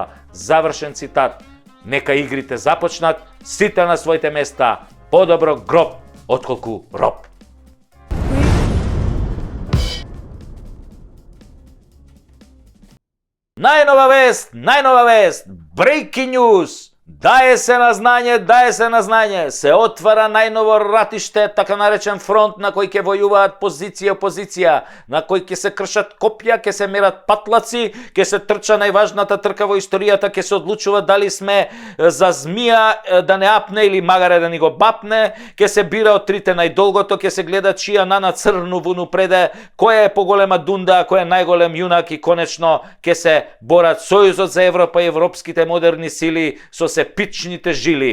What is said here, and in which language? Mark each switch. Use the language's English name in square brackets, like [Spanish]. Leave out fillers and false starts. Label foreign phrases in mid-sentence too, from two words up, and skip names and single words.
[Macedonian] Завршен цитат. Нека игрите започнат, сите на своите места. Подобро гроб отколку роб. Најнова вест, [English] breaking news. [Macedonian] Даје се на знање, се отвара најново ратиште, така наречен фронт на кој ќе војуваат позиција и опозиција, на кој ќе се кршат копја, ќе се мерат патлаци, ќе се трча најважната трка во историјата, ќе се одлучува дали сме за змија да не апне или магаре да ни го бапне, ќе се бира од трите најдолгото, ќе се гледа [Serbian] чија нана црну вуну преде, [Macedonian] која е поголема дунда, кој е најголем јунак и конечно ќе се борат Сојузот за Европа и европските модерни сили со се пичните жили.